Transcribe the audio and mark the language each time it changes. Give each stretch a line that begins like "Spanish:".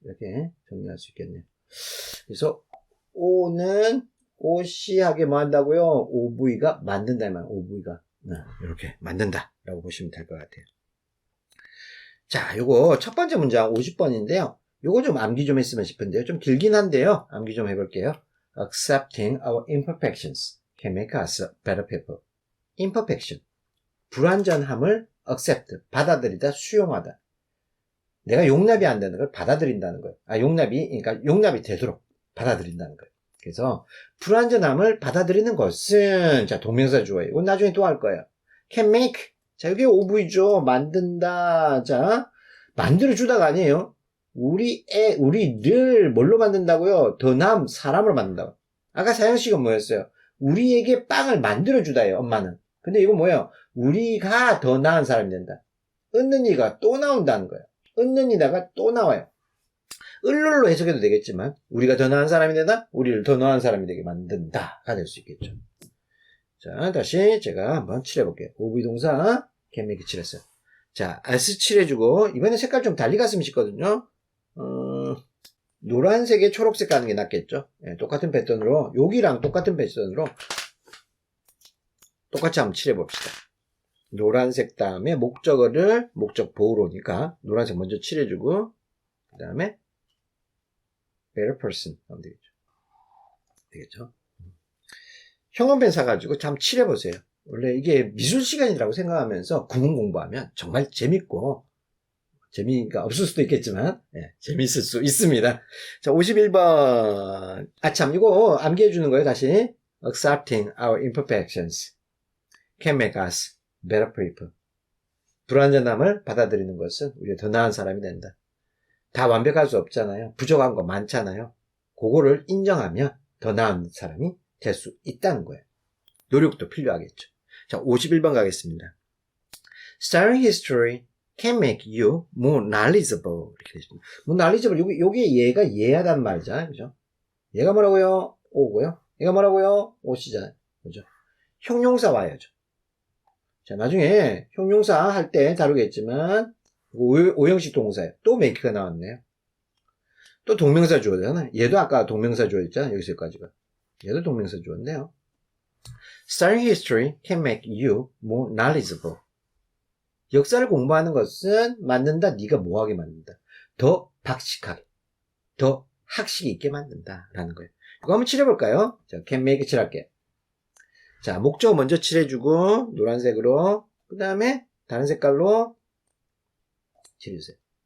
Korean: 이렇게 정리할 수 있겠네요. 그래서 O는 OC하게 뭐 한다고요? OV가 만든다. OV가 이렇게 만든다 라고 보시면 될 것 같아요. 자, 요거 첫 번째 문장 50번인데요. 요거 좀 암기 좀 했으면 싶은데요. 좀 길긴 한데요. 암기 좀 해볼게요.
English: Accepting our imperfections can make us better people.
Korean: imperfection, 불완전함을 accept, 받아들이다, 수용하다. 내가 용납이 안 되는 걸 받아들인다는 거예요. 그러니까 용납이 되도록 받아들인다는 거예요. 그래서 불완전함을 받아들이는 것은, 자, 동명사 주어예요. 이건 나중에 또 할 거예요. can make. 자, 이게 OV죠. 만든다. 자, 만들어주다가 아니에요. 우리를 뭘로 만든다고요? 더 나은 사람으로 만든다고. 아까 사형식은 뭐였어요? 우리에게 빵을 만들어주다예요, 엄마는. 근데 이건 뭐예요? 우리가 더 나은 사람이 된다. 얻는 이가 또 나온다는 거예요. 얻는 이다가 또 나와요. 을룰로 해석해도 되겠지만 우리가 더 나은 사람이 되다, 우리를 더 나은 사람이 되게 만든다가 될 수 있겠죠. 자, 다시 제가 한번 칠해볼게요. OV 동사
English: can make
Korean: 칠했어요. 자, as 칠해주고 이번에 색깔 좀 달리 갔으면 싶거든요. 노란색에 초록색 가는 게 낫겠죠. 네, 똑같은 패턴으로, 여기랑 똑같은 패턴으로 똑같이 한번 칠해봅시다. 노란색 다음에 목적어를 목적 보호로니까 노란색 먼저 칠해주고, 그 다음에
English: better person
Korean: 하면 되겠죠. 형광펜 사가지고 한번 칠해보세요. 원래 이게 미술 시간이라고 생각하면서 구문 공부하면 정말 재밌고, 재미가 없을 수도 있겠지만, 재밌을 수 있습니다. 자, 51번. 참, 이거 암기해 주는 거예요, 다시.
English: Accepting our imperfections can make us better people.
Korean: 불완전함을 받아들이는 것은 우리가 더 나은 사람이 된다. 다 완벽할 수 없잖아요. 부족한 거 많잖아요. 그거를 인정하면 더 나은 사람이 될 수 있다는 거예요. 노력도 필요하겠죠. 자, 51번 가겠습니다.
English: Studying history can make you more knowledgeable.
Korean: 이렇게 되십니다.
English: more knowledgeable.
Korean: 요게 얘가 예하단 말이잖아요. 그죠? 얘가 뭐라고요? 오고요. 얘가 뭐라고요? 오시잖아요. 그죠? 형용사 와야죠. 자, 나중에 형용사 할 때 다루겠지만, 오형식 동사예요. 또 make가 나왔네요. 또 동명사 주어잖아요. 얘도 아까 동명사 주어있잖아요. 여기서까지가. 얘도 동명사 주어인데요.
English: Studying history can make you more knowledgeable.
Korean: 역사를 공부하는 것은 만든다. 네가 뭐하게 만든다. 더 박식하게, 더 학식 있게 만든다라는 거예요. 이거 한번 칠해볼까요? 자, can make 칠할게. 자, 목적 먼저 칠해주고 노란색으로, 그 다음에 다른 색깔로 칠해주세요.